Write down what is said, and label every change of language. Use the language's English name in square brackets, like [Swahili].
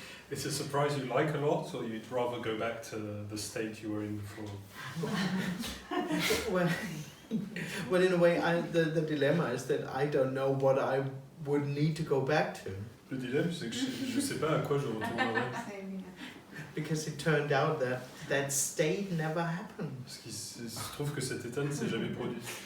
[English] It's a surprise you like a lot, or you'd rather go back to the state you were in before? Well, in a way, the dilemma is that I don't know what I would need to go back to. [French] Le dilemme, c'est que je sais pas à quoi je retournerai. [English] Because it turned out that state never happened. [French] Parce qu'il se trouve que cet état ne s'est jamais produit.